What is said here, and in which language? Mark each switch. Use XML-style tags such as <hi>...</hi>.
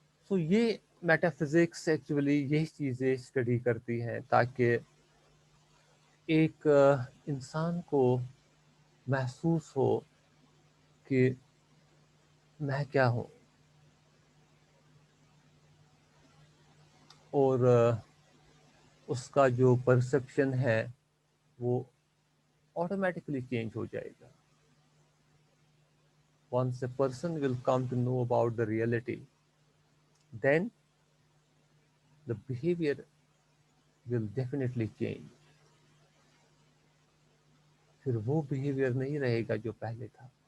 <ur>سو یہ meta physics actually یہی چیزیں اسٹڈی کرتی ہیں تاکہ ایک انسان کو محسوس ہو کہ میں کیا ہوں، اور اس کا جو پرسپشن ہے وہ آٹومیٹکلی چینج ہو جائے گا.</ur> <en>Once a person will come to know about the reality, then the behavior will definitely change.</en> <ur>پھر وہ behavior نہیں رہے گا جو پہلے تھا.</ur>